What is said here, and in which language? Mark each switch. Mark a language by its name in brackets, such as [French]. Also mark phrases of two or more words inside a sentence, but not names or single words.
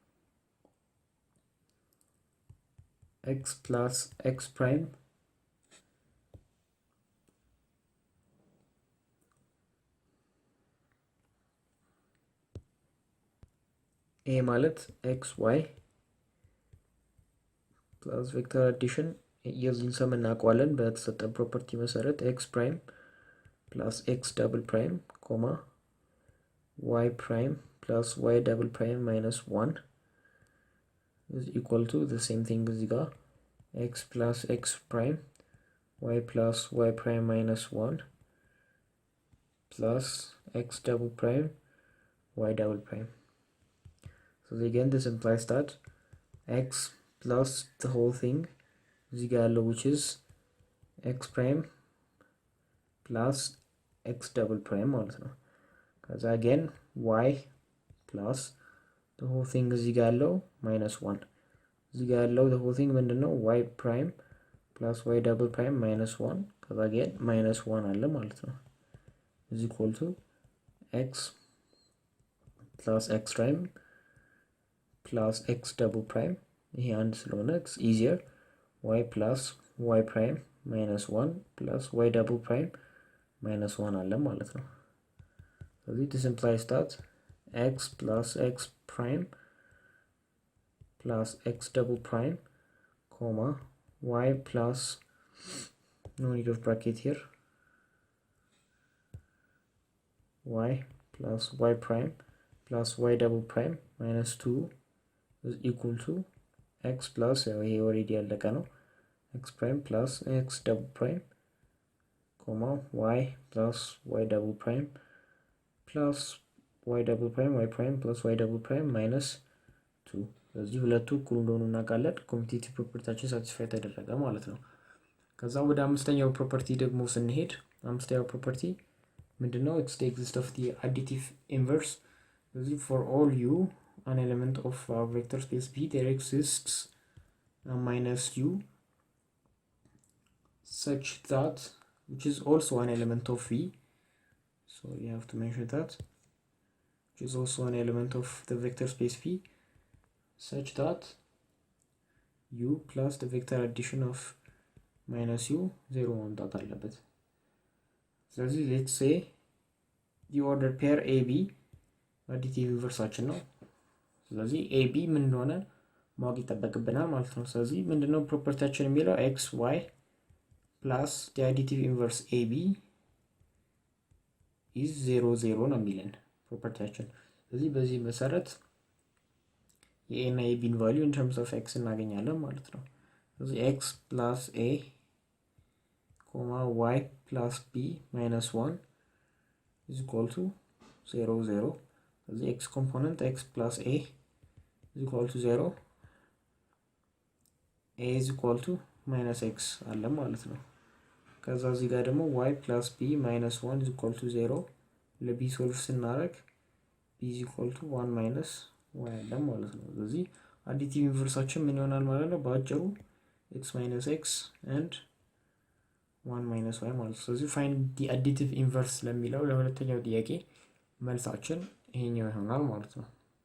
[English] x plus x prime [Amharic] ይሄ ማለት [English] xy plus vector addition [Amharic] የዚህን ሰም እናውቀዋለን በተሰጠን ፕሮፐርቲ መሰረት [English] x prime plus x double prime comma y prime plus y double prime minus 1 is equal to the same thing [Amharic] እዚህ ጋር [English] x plus x prime y plus y prime minus 1 plus x double prime y double prime. So again this implies that x plus the whole thing [Amharic] እዚህ ጋር ያለው [English] which is x prime plus x double prime [Amharic] ማለት ነው። ከዛ [English] again y plus the whole thing [Amharic] እዚህ ጋር ያለው [English] minus 1 [Amharic] እዚህ ጋር ያለው [English] the whole thing ምንድነው y prime plus y double prime minus 1 ከዛ again minus 1 [Amharic] አለ ማለት ነው [English] is equal to x plus x prime plus x double prime [Amharic] ይሄ አንድ ስለሆነ [English] it's easier y plus y prime minus 1 plus y double prime minus 1 [Amharic] አለ ማለት ነው። ስለዚህ [English] this implies that x plus x prime plus x double prime comma y plus no need of bracket here y plus y prime plus y double prime minus 2 is equal to x plus [Amharic] ይሄ already ያለቀ ነው [English] x prime plus x double prime comma y plus y double prime plus y double prime y prime plus y double prime minus 2 [Amharic] ስለዚህ ሁለቱ እኩል እንደሆኑ እናውቃለን። ኮሚቴቲቭ ፕሮፐርቲያችን ሳቲስፋይ ተደረገ ማለት ነው። ከዛ ወደ አምስተኛው ፕሮፐርቲ ደግሞ ስንሄድ አምስተኛው ፕሮፐርቲ ምንድነው? [English] it's the exist of the additive inverse. ስለዚህ for all u an element of vector space V there exists a minus u such that which is also an element of V, so you have to mention that, which is also an element of the vector space V such that u plus the vector addition of minus u 0 [Amharic] መምጣት አለበት። ስለዚህ [English] let's say the order pair AB additive inverseአችን [Amharic] ነው። ስለዚህ [English] AB [Amharic] ምን እንደሆነ ማወቅ ይጠበቅብናል ማለት ነው። ስለዚህ ምንድነው ፕሮፐርቲያችን የሚለው [English] xy plus the additive inverse AB [Amharic] is 0 0 ነው የሚለን ፕሮፐርቲያችን። ስለዚህ በዚህ መሰረት የኤ እና የቢን ቫልዩ [English] in terms of x [Amharic] እናገኛለን ማለት ነው። ስለዚህ x plus a [English] y plus b minus 1 is equal to 0 0 ስለዚህ x component x plus a is equal to 0 a is equal to minus x [Amharic] አለ ማለት ነው። ከዛ እዚህ ጋር ደግሞ [English] y plus b minus 1 is equal to 0 [Amharic] ለb ሶልቭ ስናደርግ [English] b is equal to 1 minus y [Amharic] አለ ማለት ነው። ስለዚህ አዲቲቭ ኢንቨርሳችን ምን ይሆናል ማለት ነው? በአጭሩ [English] x minus x and 1 minus y [Amharic] ማለት ነው። ስለዚህ [English] find the additive inverse [Amharic] ለሚለው ለሁለተኛው ጥያቄ መልሳችን ይሄኛው ይሆናል ማለት ነው።